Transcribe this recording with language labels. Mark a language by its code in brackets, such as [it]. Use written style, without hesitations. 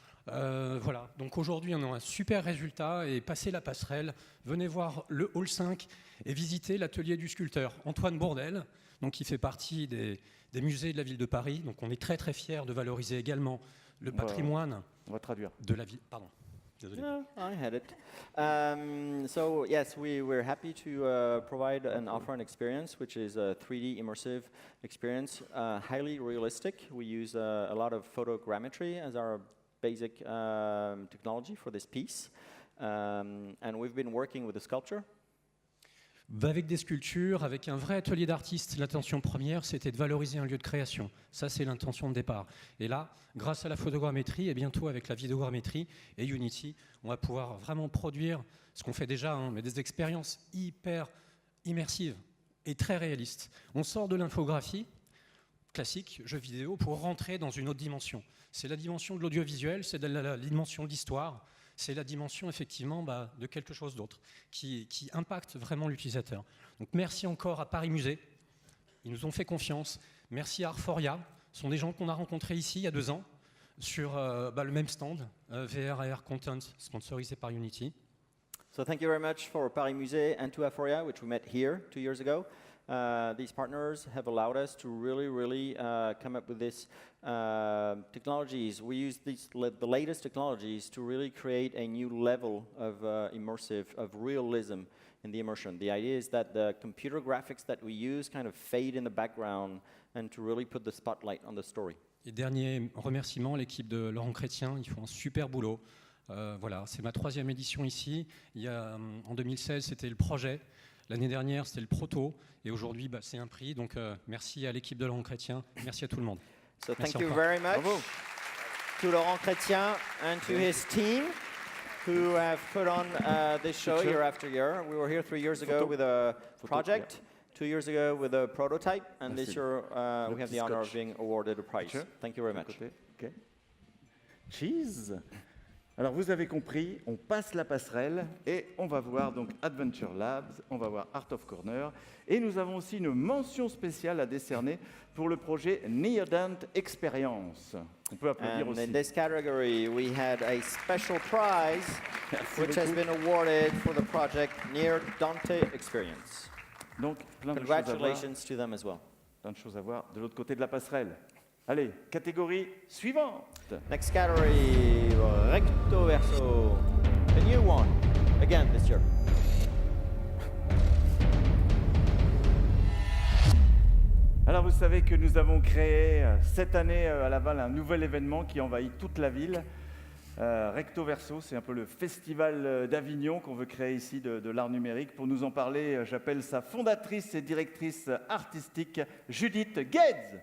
[fr] Voilà, donc aujourd'hui on a un super résultat et passez la passerelle, venez voir le Hall 5 et visiter l'atelier du sculpteur Antoine Bourdelle, donc qui fait partie des musées de la ville de Paris. Donc on est très très fiers de valoriser également le patrimoine on va traduire. de la ville. Pardon. Désolé. [en] No, I had it. So yes, we're happy to provide and offer an experience which is a 3D immersive experience, highly realistic. We use a lot of photogrammetry as our basic technology for this piece, and we've been working with the sculpture. [fr] Avec des sculptures, avec un vrai atelier d'artiste, l'intention première, c'était de valoriser un lieu de création. Ça, c'est l'intention de départ. Et là, grâce à la photogrammétrie et bientôt avec la vidéogrammétrie et Unity, on va pouvoir vraiment produire ce qu'on fait déjà, mais des expériences hyper immersives et très réalistes. On sort de l'infographie classique, jeu vidéo, pour rentrer dans une autre dimension. C'est la dimension de l'audiovisuel, c'est la dimension de l'histoire. C'est la dimension effectivement de quelque chose d'autre qui impacte vraiment l'utilisateur. Donc merci encore à Paris Musée, ils nous ont fait confiance. Merci à Artforia, ce sont des gens qu'on a rencontrés ici il y a 2 ans sur le même stand, VR AR Content sponsorisé par Unity. So thank you very much for Paris Musée and to Aphoria, which we met here 2 years ago. These partners have allowed us to really come up with this technologies. We use the latest technologies to really create a new level of immersive, of realism in the immersion. The idea is that the computer graphics that we use kind of fade in the background and to really put the spotlight on the story. Et dernier remerciement, l'équipe de Laurent Chrétien, ils font un super boulot. Voilà, c'est ma 3e édition ici. En 2016, c'était le projet. L'année dernière, c'était le proto. Et aujourd'hui, c'est un prix. Donc, merci à l'équipe de Laurent Chrétien. Merci à tout le monde. [en] So [fr] merci [en] thank you [fr] encore. [en] very much to Laurent Chrétien and to his team who have put on this show year after year. We were here 3 years ago with a project, 2 years ago with a prototype, and this year we have the honor of being awarded a prize. Thank you very much. Okay. Cheese. [fr] Alors vous avez compris, on passe la passerelle et on va voir donc Adventure Labs, on va voir Art of Corner et nous avons aussi une mention spéciale à décerner pour le projet Neodent Experience. On peut applaudir [en] And [fr] aussi. [en] in this category, we had a special prize which has been awarded for the project Near Dante Experience. [fr] Donc plein de choses à voir. [en] Congratulations to them as well. [fr] Plein de choses à voir de l'autre côté de la passerelle. Allez, catégorie suivante. [en] Next category, recto verso. A new one, again this year. [fr] Alors vous savez que nous avons créé cette année à Laval un nouvel événement qui envahit toute la ville. Recto Verso, c'est un peu le festival d'Avignon qu'on veut créer ici de l'art numérique. Pour nous en parler, j'appelle sa fondatrice et directrice artistique, Judith Guez.